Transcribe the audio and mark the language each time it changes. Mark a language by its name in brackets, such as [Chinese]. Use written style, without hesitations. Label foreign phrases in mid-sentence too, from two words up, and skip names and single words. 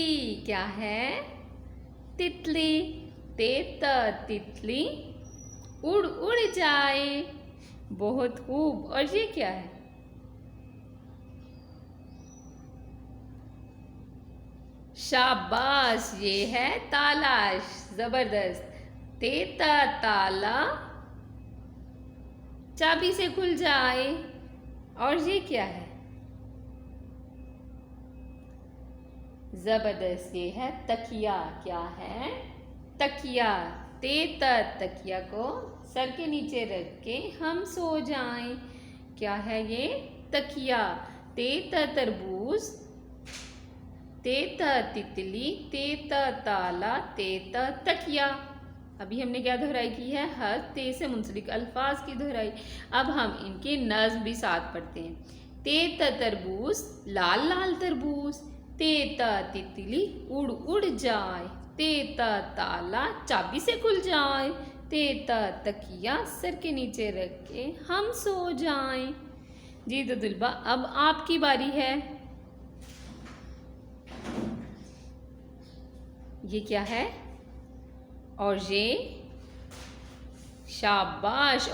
[Urdu] کیا ہے؟ تتلی۔ تے ت تتلی اڑ اڑ جائے. بہت خوب۔ اور یہ کیا ہے؟ شاباش، یہ ہے تالا. زبردست۔ تے ت تالا چابی سے کھل جائے. اور یہ کیا ہے؟ زبردست، یہ ہے تکیہ. کیا ہے؟ تکیہ. تے ت تکیہ کو سر کے نیچے رکھ کے ہم سو جائیں. کیا ہے یہ؟ تکیہ. تے ت تربوز، تے ت تتلی، تے ت تالا، تے ت تکیہ. ابھی ہم نے کیا دہرائی کی ہے؟ حرف تے سے منسلک الفاظ کی دہرائی. اب ہم ان کے نظم بھی ساتھ پڑھتے ہیں۔ تے ت تربوز لال لال تربوز، تے ت تتلی اڑ اڑ جائے, تے ت تالا چابی سے کھل جائے، تے ت تکیہ سر کے نیچے رکھ کے ہم سو جائیں. جی تو دلبا، اب آپ کی باری ہے. یہ کیا ہے? اور یہ شاباش.